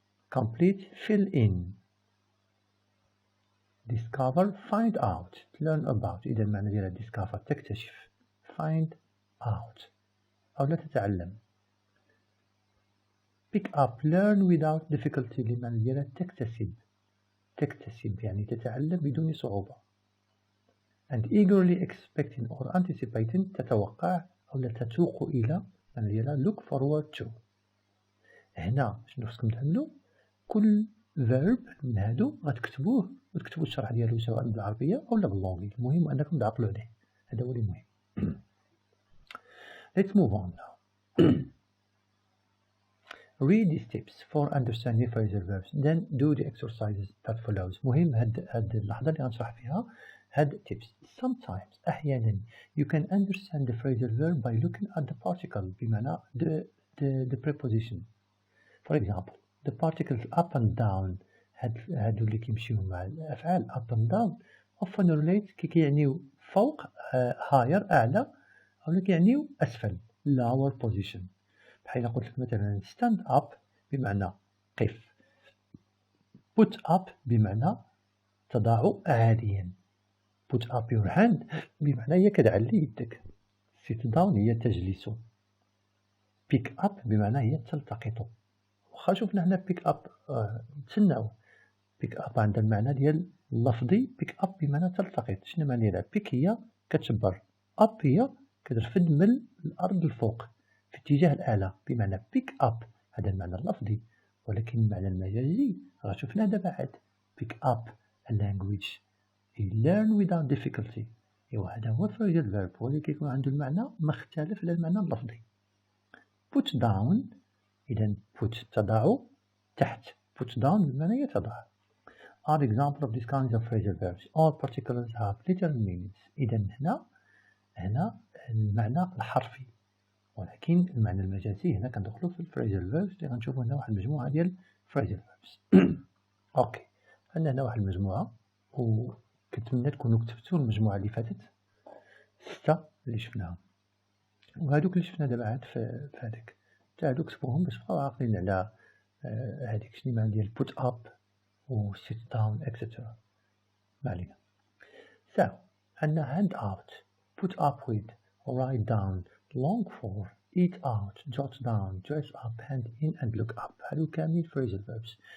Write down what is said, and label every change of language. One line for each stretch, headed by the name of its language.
English: complete fill in، discover find out learn about
Arabic: إذن معنى ديالها
English: discover تكتشف، find out أو لا تتعلم. pick up learn without difficulty
Arabic: اللي معنى ديالها تكتسب يعني تتعلم بدون صعوبة.
English: and eagerly expecting or anticipating
Arabic: تتوقع أو لا تتوق إلى معنى ديالها
English: look forward to.
Arabic: هنا شنو خصكم تعملوا؟ كل verb من هادو غتكتبوه وتكتبوا الشرح ديالو سواء بالعربية أو باللونجي. المهم أنكم تعقلوا عليه، هذا هو المهم.
English: let's move on now. read these tips for understanding phrasal verbs then do the exercises that follows.
Arabic: مهم هاد اللحظة اللي غنشرح فيها هاد tips.
English: sometimes أحيانا you can understand the phrasal verb by looking at the particle بمعنى the preposition. for example the particles up and down
Arabic: هادو اللي كيمشيو مع الأفعال
English: up and down often relate كيعنيو فوق higher أعلى أو كيعنيو أسفل lower position.
Arabic: بحيث قلت لك مثلا stand up بمعنى قف، put up بمعنى تضع عاليا.
English: put up your hand
Arabic: بمعنى هي كتعلي يدك. sit down هي تجلس. pick up بمعنى هي تلتقط. وخا شوفنا هنا pick up تسناو pick up عندها المعنى ديال اللفظي. pick up بمعنى تلتقط. شنو معنى ديالها؟ pick هي كتشبر، up هي كترفد من الأرض الفوق في اتجاه الأعلى، بمعنى pick up هذا المعنى اللفظي. ولكن المعنى المجازي راه شفناه دابا عاد
English: pick up a language you learn without difficulty.
Arabic: إيوا هذا هو phrasal verb ولكن كيكون عنده المعنى مختلف على المعنى اللفظي. put down إذا put تضع تحت، put down بمعنى هي تضع.
English: are example of these kinds of phrasal verbs. All particulars have literal meanings.
Arabic: إذا هنا المعنى الحرفي، ولكن المعنى المجازي هنا كندخلو في phrasal verbs اللي غنشوفو هنا واحد المجموعة ديال phrasal verbs. اوكي، عندنا هنا واحد المجموعة وكنتمنى تكونوا كتبتوا المجموعة اللي فاتت 6 اللي شفناهم، وهادوك اللي شفنا دابا عاد في هذاك تا هادوك كتبوهم باش تبقاو عاقلين على هذيك شنو معنى ديال put up و sit down etc. ما علينا.
English: So عندنا hand out, put up with, write down, long for, eat out, jot down, dress up, hand in and look up.
Arabic: هادو كاملين phrasal verbs.